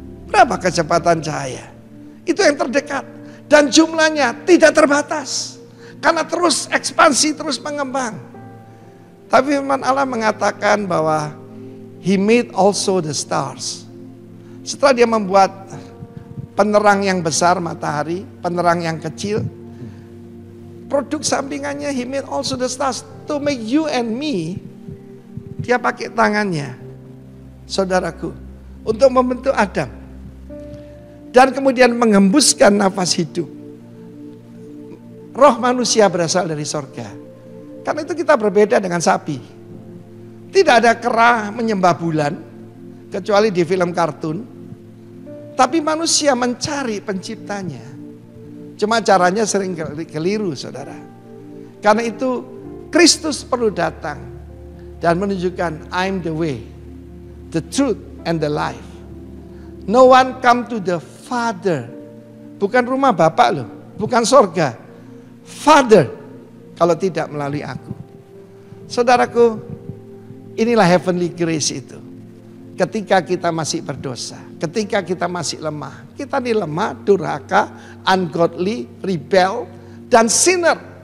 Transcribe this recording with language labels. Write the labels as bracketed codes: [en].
[id] Berapa kecepatan cahaya? Itu yang terdekat. Dan jumlahnya tidak terbatas. Karena terus ekspansi, terus mengembang. Tapi firman Allah mengatakan bahwa [en] He made also the stars. [id] Setelah dia membuat penerang yang besar matahari, penerang yang kecil. Produk sampingannya, [en] He made also the stars to make you and me. [id] Dia pakai tangannya, saudaraku, untuk membentuk Adam. Dan kemudian mengembuskan nafas hidup. Roh manusia berasal dari sorga. Karena itu kita berbeda dengan sapi. Tidak ada kera menyembah bulan, kecuali di film kartun. Tapi manusia mencari penciptanya. Cuma caranya sering keliru, saudara. Karena itu Kristus perlu datang dan menunjukkan [en] I'm the way, the truth, and the life. No one come to the Father. [id] Bukan rumah Bapak loh, bukan sorga. Father, kalau tidak melalui aku. Saudaraku, inilah heavenly grace itu. Ketika kita masih berdosa, ketika kita masih lemah. Kita ini lemah, durhaka, ungodly, rebel, dan sinner.